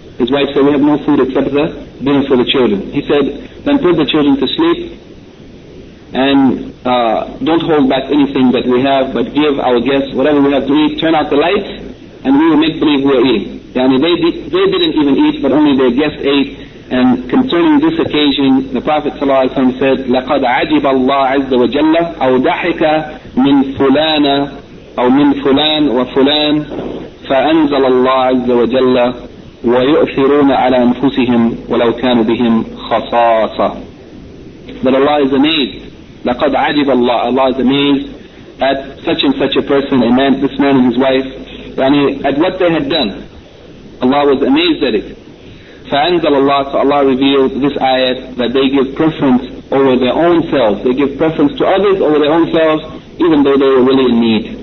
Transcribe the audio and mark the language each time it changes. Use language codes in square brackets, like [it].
[en] His wife said, we have no food except the dinner for the children. He said, then put the children to sleep, and don't hold back anything that we have, but give our guests whatever we have to eat, turn out the lights, and we will make believe we are eating. Yani they didn't even eat, but only their guests ate. And concerning this occasion, the Prophet ﷺ said, [ar] لَقَدْ عَجِبَ اللَّهُ عَزَّ وَجَلَّ أَوْ دَحِكَ مِنْ فُلَانَ أَوْ مِنْ فُلَانَ وَفُلَانَ فَأَنزَلَ اللَّهُ عَزَّ وَجَلَّ وَيُؤْثِرُونَ عَلَى أَنفُسِهِمْ وَلَوْ كَانُوا بِهِمْ خَصَاصَةً. [en] But Allah is amazed. [ar] لَقَدْ عَجِبَ اللَّهُ. [en] Allah is amazed at such and such a person, a man, this man and his wife, yani at what they had done. Allah was amazed at it. [ar] فَأَنزَلَ اللَّهُ, [en] so Allah revealed this ayat, that they give preference over their own selves. They give preference to others over their own selves, even though they were really in need.